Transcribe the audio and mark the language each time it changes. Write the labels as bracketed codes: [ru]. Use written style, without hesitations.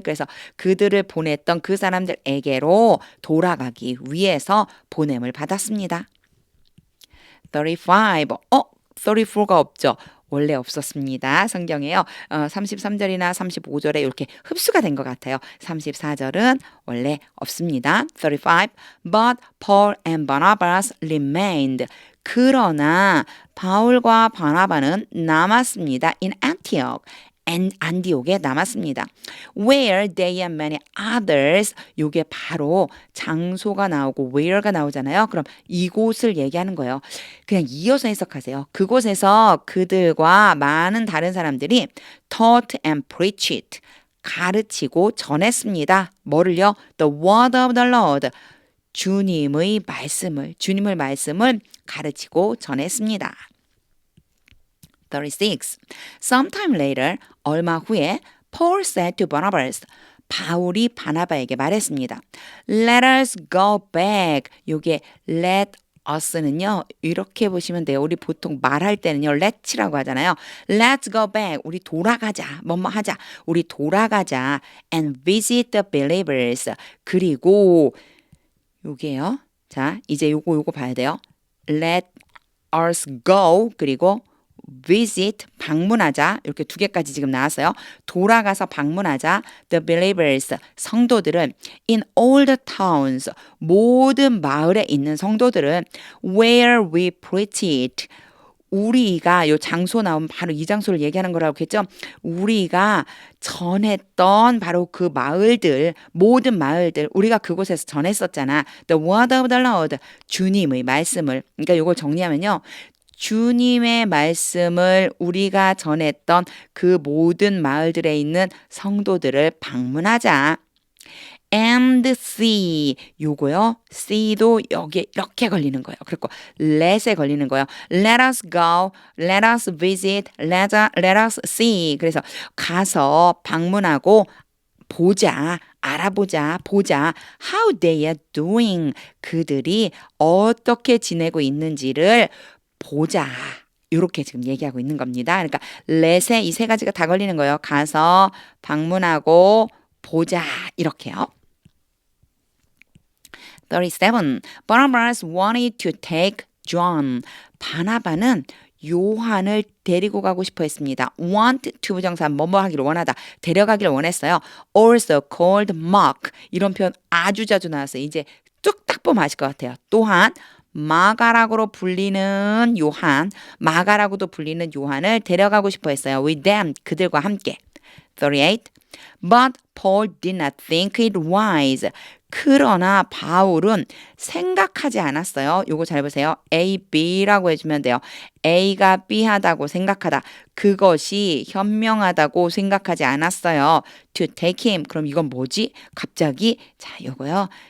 [ko] 그래서 그들을 보냈던 그 사람들에게로 돌아가기 위해서 보냄을 받았습니다. 35. 34가 없죠. 원래 없었습니다. 성경에요. 33절이나 35절에 이렇게 흡수가 된 것 같아요. 34절은 원래 없습니다. 35. [en] But Paul and Barnabas remained. [ko] 그러나 바울과 바나바는 남았습니다. In Antioch. 안디옥에 남았습니다. Where they and many others, 요게 바로 장소가 나오고 where가 나오잖아요. 그럼 이곳을 얘기하는 거예요. 그냥 이어서 해석하세요. 그곳에서 그들과 많은 다른 사람들이 taught and preached, 가르치고 전했습니다. 뭐를요? The word of the Lord, 주님의 말씀을 가르치고 전했습니다. 36. Sometime later, 얼마 후에 Paul said to Barnabas, 바울이 바나바에게 말했습니다. [en] Let us go back. [ko] 요게 let us는요, 이렇게 보시면 돼요. 우리 보통 말할 때는요, let's라고 하잖아요. Let's go back. 우리 돌아가자. 뭐뭐 하자. 우리 돌아가자. [en] And visit the believers. [ko] 그리고 요게요. 자, 이제 요거 봐야 돼요. [en] Let us go. [ko] 그리고 visit, 방문하자. 이렇게 두 개까지 지금 나왔어요. 돌아가서 방문하자. The believers, 성도들은 in all the towns, 모든 마을에 있는 성도들은 where we preached, 우리가, 요 장소 나오면 바로 이 장소를 얘기하는 거라고 했죠. 우리가 전했던 바로 그 마을들, 모든 마을들, 우리가 그곳에서 전했었잖아. [en] The word of the Lord, 주님의 말씀을. [ko] 그러니까 이걸 정리하면요, 주님의 말씀을 우리가 전했던 그 모든 마을들에 있는 성도들을 방문하자. [en] And see, 요거요. [ko] see도 여기에 이렇게 걸리는 거예요. 그리고 let에 걸리는 거예요. [en] Let us go, let us visit, let us see. [ko] 그래서 가서 방문하고 보자, 알아보자, 보자. [en] How they are doing. [ko] 그들이 어떻게 지내고 있는지를 보자. 이렇게 지금 얘기하고 있는 겁니다. 그러니까 let에 이 세 가지가 다 걸리는 거예요. 가서 방문하고 보자. 이렇게요. 37. [en] Barnabas wanted to take John. [ko] 바나바는 요한을 데리고 가고 싶어 했습니다. want to 부정사 뭐뭐 하기를 원하다. 데려가기를 원했어요. also called Mark. 이런 표현 아주 자주 나왔어요. 이제 뚝딱 보면 아실 것 같아요. 또한 마가라고로 불리는 요한, 마가라고도 불리는 요한을 데려가고 싶어 했어요. with them, 그들과 함께. 38. [en] But Paul did not think it wise. [ko] 그러나 바울은 생각하지 않았어요. 요거 잘 보세요. A, B라고 해주면 돼요. A가 B하다고 생각하다. 그것이 현명하다고 생각하지 않았어요. To take him. 그럼 이건 뭐지? 갑자기 자, 요거요.